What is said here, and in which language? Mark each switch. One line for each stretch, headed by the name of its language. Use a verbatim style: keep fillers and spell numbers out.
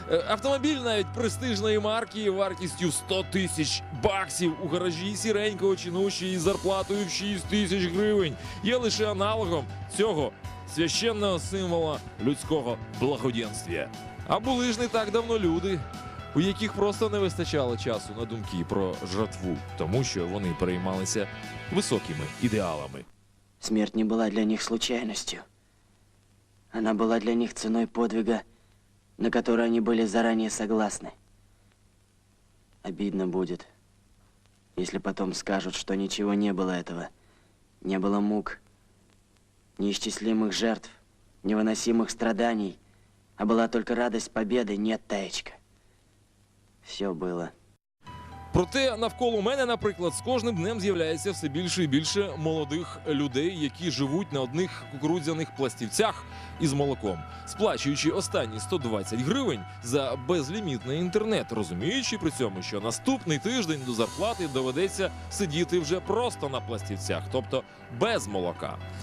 Ukrainian: Автомобіль навіть престижної марки вартістю сто тисяч баксів у гаражі сіренького чинуші із зарплатою в шість тисяч гривень є лише аналогом цього священного символа людського благоденствия. А були ж не так давно люди, у яких просто не вистачало часу на думки про жратву, тому що вони переймалися високими ідеалами.
Russian: Смерть не была для них случайностью. Она была для них ценой подвига, на который они были заранее согласны. Обидно будет, если потом скажут, что ничего не было этого. Не было мук, неисчислимых жертв, невыносимых страданий, а была только радость победы, нет, Таечка. Все было.
Ukrainian: Проте навколо мене, наприклад, з кожним днем з'являється все більше і більше молодих людей, які живуть на одних кукурудзяних пластівцях із молоком, сплачуючи останні сто двадцять гривень за безлімітний інтернет, розуміючи при цьому, що наступний тиждень до зарплати доведеться сидіти вже просто на пластівцях, тобто без молока.